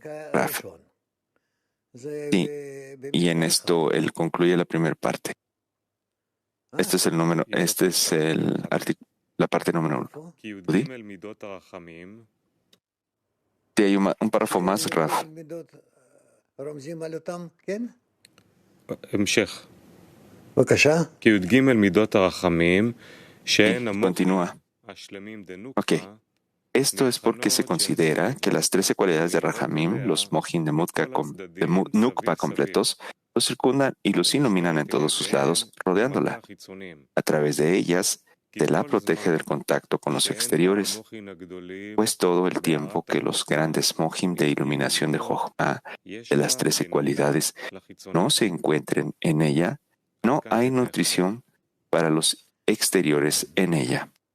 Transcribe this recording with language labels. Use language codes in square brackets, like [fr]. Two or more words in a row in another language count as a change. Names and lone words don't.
[es] Raf. Sí, y en esto él concluye la primera parte. Este es el la parte número 1. ¿Udi? Sí, hay un párrafo más, Raf. [he] המשך. בבקשה. כי י"ג מידות הרחמים, שהן [es] Continúa. [he] השלמים [es] Ok. Esto es porque se considera que las 13 cualidades de Rahamim, los Mojim de Nukba completos, los circundan y los iluminan en todos sus lados, rodeándola. A través de ellas, se la protege del contacto con los exteriores, pues todo el tiempo que los grandes Mojim de iluminación de Jochma, de las 13 cualidades, no se encuentren en ella, no hay nutrición para los exteriores en ella.